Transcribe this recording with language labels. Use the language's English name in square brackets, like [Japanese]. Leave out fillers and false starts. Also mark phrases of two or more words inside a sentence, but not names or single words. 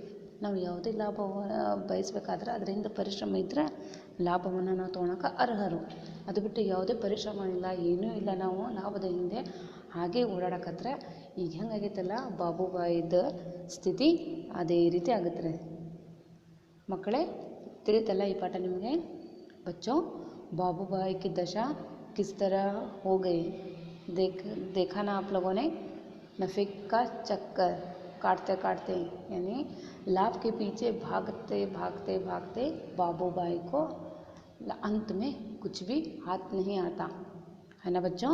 [Kannada] ನಾವು ಯಾವುದೇ ಲಾಭವನ್ನು ಬಯಸ್ಬೇಕಾದ್ರೆ ಅದರಿಂದ ಪರಿಶ್ರಮ ಇದ್ದರೆ ಲಾಭವನ್ನು ನಾವು ತೊಗೊಳಕ್ಕೆ ಅರ್ಹರು. ಅದು ಬಿಟ್ಟು ಯಾವುದೇ ಪರಿಶ್ರಮ ಇಲ್ಲ, ಏನೂ ಇಲ್ಲ, ನಾವು ಲಾಭದ ಹಿಂದೆ ಹಾಗೆ ಓಡಾಡಕತ್ರೆ ಈಗ ಹೆಂಗಾಗೈತಲ್ಲ ಬಾಬುಬಾಯಿದ ಸ್ಥಿತಿ ಅದೇ ರೀತಿ ಆಗುತ್ತೆ ರೀ. ಮಕ್ಕಳೇ, ತಿಳಿತಲ್ಲ ಈ ಪಾಠ ನಿಮಗೆ? [Hindi] बच्चों, बाबूभाई की दशा किस तरह हो गई देखा ना आप लोगों ने? नफ़े का चक्कर काटते काटते यानी लाभ के पीछे भागते भागते भागते बाबूभाई को अंत में कुछ भी हाथ नहीं आता है ना बच्चों?